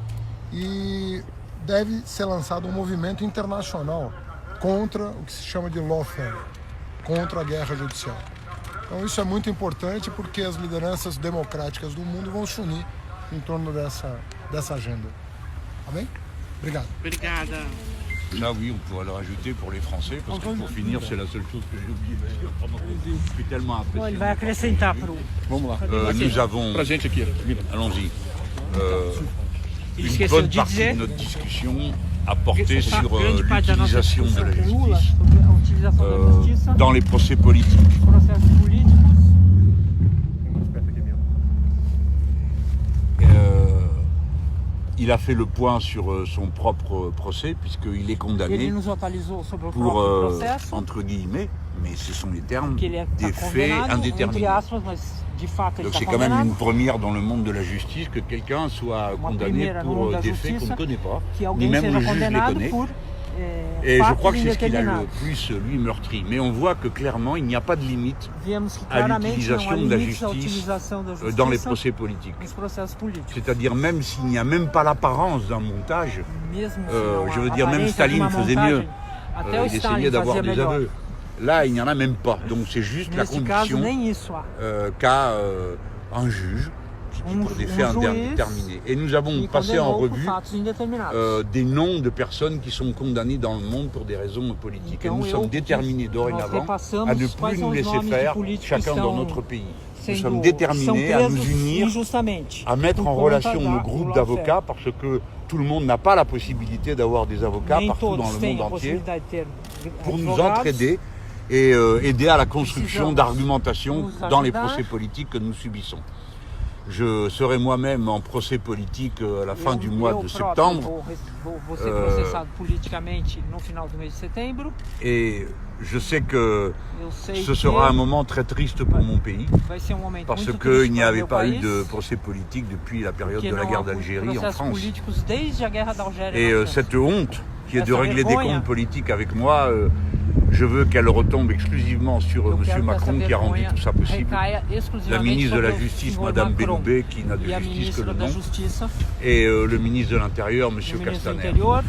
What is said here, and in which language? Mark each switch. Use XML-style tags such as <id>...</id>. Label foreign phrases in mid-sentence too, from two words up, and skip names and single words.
<pt>E deve ser lançado um movimento internacional contra o que se chama de lawfare, contra a guerra judicial. Então isso é muito importante porque as lideranças democráticas do mundo vão se unir em torno dessa agenda. Tá bem? Obrigado. Obrigada.</pt> <fr>Là, oui, on pourrait le rajouter pour les Français, parce que pour finir, c'est la seule chose que j'ai oublié de dire. Je suis tellement</fr> <pt>Bom, ele</pt> <fr>impressionné.</fr> <pt>vai acrescentar pro... Vamos lá.</pt> <fr>Nous avons,</fr> <pt>Pra gente aqui, Mila.</pt> <fr>allons-y,</fr> <pt>Ele</pt> <fr>une</fr> <pt>esqueceu</pt> <fr>bonne</fr> <pt>de</pt> <fr>partie</fr> <pt>dizer</pt> <fr>de notre discussion a porté</fr> <pt>que</pt> <fr>sur</fr> <pt>grande parte da nossa</pt> <fr>l'utilisation de</fr> <pt>discussão</pt> <fr>la</fr> <pt>com Lula</pt> <fr>justice</fr> <pt>sobre a utilização da justiça,</pt> <fr>dans les procès politiques.</fr> <pt>processos políticos.</pt> <fr>Il a fait le point sur son propre procès, puisqu'il est</fr> <pt>Ele</pt> <fr>condamné</fr> <pt>nos atualizou sobre o</pt> <fr>pour,</fr> <pt>próprio processo,</pt> <fr>entre guillemets, mais ce sont les termes,</fr> <pt>que ele está</pt> <fr>des faits</fr> <pt>condenado, entre</pt> <fr>indéterminés.</fr> <pt>aspas, mas de fato ele</pt> <fr>Donc</fr> <pt>está</pt> <fr>c'est quand même</fr> <pt>condenado.</pt> <fr>une première dans le monde de la justice que quelqu'un soit</fr> <pt>Uma</pt> <fr>condamné</fr> <pt>primeira no</pt> <fr>pour</fr> <pt>mundo da</pt> <fr>des faits qu'on</fr> <pt>justiça,</pt> <fr>ne connaît pas,</fr> <pt>que</pt> <fr>ni</fr> <pt>alguém</pt> <fr>même</fr> <pt>seja</pt> <fr>le juge les</fr> <pt>condenado</pt> <fr>connaît.</fr> <pt>por</pt> <fr>Et je</fr> <pt>fatos</pt> <fr>crois que c'est ce qu'il a le</fr> <pt>indeterminados.</pt> <fr>plus, lui, meurtri. Mais on voit que clairement, il n'y a pas de limite</fr> <pt>Vemos que</pt> <fr>à</fr> <pt>claramente não há</pt> <fr>l'utilisation de la</fr> <pt>limites à</pt> <fr>justice</fr> <pt>utilização da</pt> <fr>dans les</fr> <pt>justiça</pt> <fr>procès politiques.</fr> <pt>nos processos políticos.</pt> <fr>C'est-à-dire même s'il n'y a même pas l'apparence d'un montage,</fr> <pt>Mesmo se</pt> <fr>je</fr> <pt>não</pt> <fr>veux</fr> <pt>há</pt> <fr>dire, même</fr> <pt>aparência de</pt> <fr>Staline</fr> <pt>uma</pt> <fr>faisait</fr> <pt>montagem,</pt> <fr>mieux.</fr> <pt>até o</pt> <fr>Il</fr> <pt>Stalin</pt> <fr>essayait d'avoir</fr> <pt>fazia</pt> <fr>des</fr> <pt>melhor.</pt> <fr>aveux. Là, il n'y en a même pas. Donc c'est juste la</fr> <pt>Nesse caso,</pt> <fr>condition</fr> <pt>nem isso há.</pt> <fr>qu'a un juge qui pour des faits</fr> <pt>juiz</pt> <fr>indéterminés. Et nous avons</fr> <pt>E</pt> <fr>passé en</fr> <pt>condenou por</pt> <fr>revue</fr> <pt>fatos indeterminados.</pt> <fr>des noms de personnes qui sont condamnées dans le monde pour des raisons politiques. Et</fr> <pt>Então,</pt> <fr>nous sommes déterminés dorénavant à ne plus nous laisser faire chacun dans notre pays. Nous sommes déterminés à nous unir, à mettre en relation nos groupes d'avocats, parce que tout le monde n'a pas la possibilité d'avoir des avocats</fr> <pt>Nem</pt> <fr>partout dans</fr> <pt>todos</pt> <fr>le</fr> <pt>têm</pt> <fr>monde</fr> <pt>a</pt> <fr>entier,</fr> <pt>possibilidade de ter</pt> <fr>pour nous</fr> <pt>advogados.</pt> <fr>entraider et aider à la construction</fr> <pt>Precisamos</pt> <fr>d'argumentation</fr> <pt>nos</pt> <fr>dans les</fr> <pt>ajudar.</pt> <fr>procès politiques que nous subissons. Je serai moi-même en procès politique à la fin du mois de septembre.</fr> <pt>Vou ser processado politicamente no final do mês de setembro.</pt> <fr>Et je sais que</fr> <pt>Eu sei</pt> <fr>ce</fr> <pt>que</pt> <fr>sera un moment très triste pour mon pays,</fr> <pt>vai ser momento</pt> <fr>parce</fr> <pt>muito</pt> <fr>qu'il</fr> <pt>triste</pt> <fr>n'y</fr> <pt>para o</pt> <fr>avait</fr> <pt>meu</pt> <fr>pas eu</fr> <pt>país,</pt> <fr>de procès politique depuis la période</fr> <pt>porque</pt> <fr>de la</fr> <pt>não</pt> <fr>guerre</fr> <pt>há</pt> <fr>d'Algérie en</fr> <pt>processos</pt> <fr>France.</fr> <pt>políticos desde a guerra da Algéria</pt> <fr>Et</fr> <pt>na França.</pt> <fr>cette honte qui est de</fr> <pt>Essa</pt> <fr>régler des</fr> <pt>vergonha.</pt> <fr>comptes politiques avec moi, je veux qu'elle retombe exclusivement sur</fr> <pt>Eu</pt> <fr>M.</fr> <pt>quero que</pt> <fr>Macron</fr> <pt>essa</pt> <fr>qui a rendu</fr> <pt>vergonha</pt> <fr>tout ça possible.</fr> <pt>recaia</pt> <fr>La</fr> <pt>exclusivamente</pt> <fr>ministre de la</fr> <pt>sobre o</pt> <fr>Justice,</fr> <pt>senhor</pt> <fr>Madame</fr> <pt>Macron</pt> <fr>Belloubet, qui n'a de</fr> <pt>e a</pt> <fr>justice que le</fr> <pt>ministra da</pt> <fr>nom,</fr> <pt>Justiça,</pt> <fr>et le ministre de l'Intérieur, M.</fr> <pt>o ministro do</pt> <fr>Castaner.</fr> <pt>Interior.</pt>